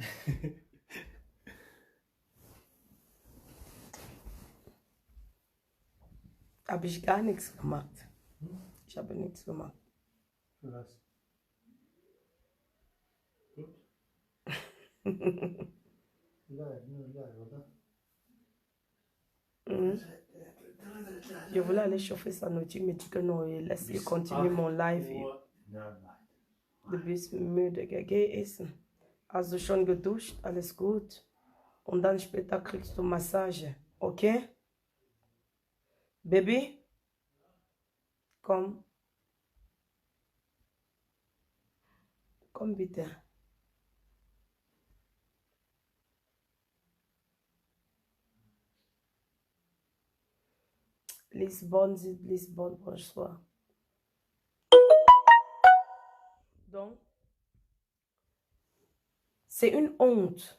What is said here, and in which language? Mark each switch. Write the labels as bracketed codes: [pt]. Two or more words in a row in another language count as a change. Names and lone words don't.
[de] Habe ich gar nichts gemacht. Ich habe nichts gemacht. Was? Gut. Live, nur live, oder? [fr] Je voulais aller chauffer sa nourriture, mais dit que non, laisse continuer mon live. [de] Du bist müde, geh essen. Hast du schon geduscht? Alles gut. Und dann später kriegst du Massage. [en] Okay? Baby? [de] Komm. Komm bitte. [fr] Lisbonne, Lisbonne, bonsoir. Donc, c'est une honte.